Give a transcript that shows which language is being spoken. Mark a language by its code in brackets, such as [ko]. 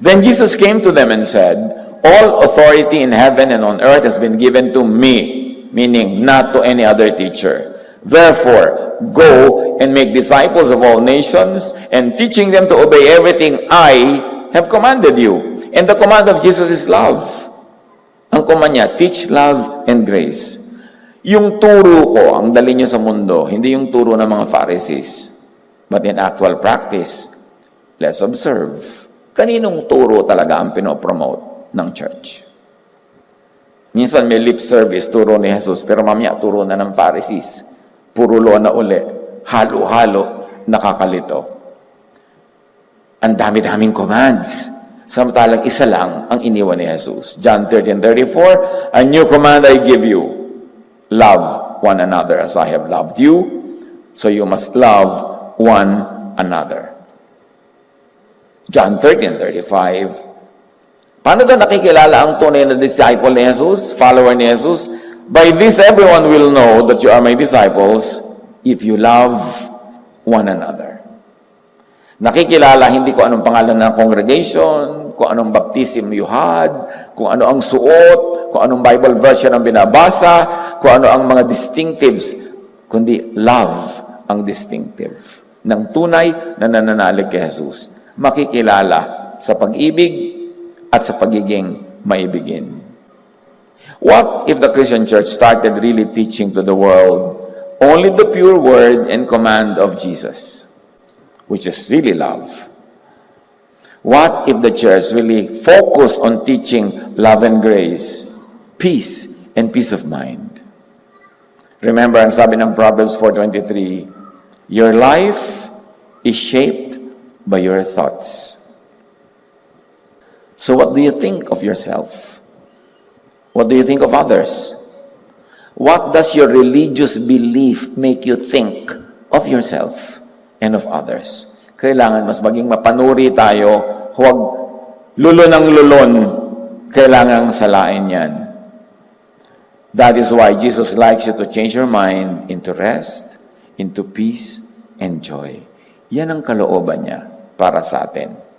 [en] Then Jesus came to them and said, all authority in heaven and on earth has been given to me, meaning not to any other teacher. Therefore, go and make disciples of all nations and teaching them to obey everything I have commanded you. And the command of Jesus is love. [tl] Ang command niya, [en] teach love and grace. [tl] Yung turo ko, ang dali niyo sa mundo, hindi yung turo ng mga Pharisees. [en] But in actual practice, let's observe. [tl] Kaninong turo talaga ang pinopromote ng church? Minsan may lip service, turo ni Jesus, pero mamaya turo na ng Pharisees. Puro lo na uli, halo-halo, nakakalito. Ang dami-daming commands. Samantalang isa lang ang iniwan ni Jesus. [en] John 13:34, a new command I give you, love one another as I have loved you, so you must love one another. [tl] John 13:35, paano daw nakikilala ang tunay na disciple ni Jesus, follower ni Jesus? [en] By this everyone will know that you are my disciples if you love one another. [tl] Nakikilala hindi ko anong pangalan ng congregation, kung anong baptism [en] you had, [tl] kung ano ang suot, kung anong Bible version ang binabasa, kung ano ang mga distinctives, kundi love ang distinctive ng tunay na nananalig kay Jesus. Makikilala sa pag-ibig at sa pagiging maibigin. [en] What if the Christian church started really teaching to the world only the pure word and command of Jesus, which is really love? What if the church really focused on teaching love and grace, peace and peace of mind? Remember, [tl] ang sabi ng [en] Proverbs 4:23, your life is shaped by your thoughts. So what do you think of yourself? What do you think of others? What does your religious belief make you think of yourself and of others? [tl] Kailangan mas maging mapanuri tayo, huwag lulon ng lulon, kailangang salain yan. [en] That is why Jesus likes you to change your mind into rest, into peace, and joy. [tl] Yan ang kalooban niya para sa atin.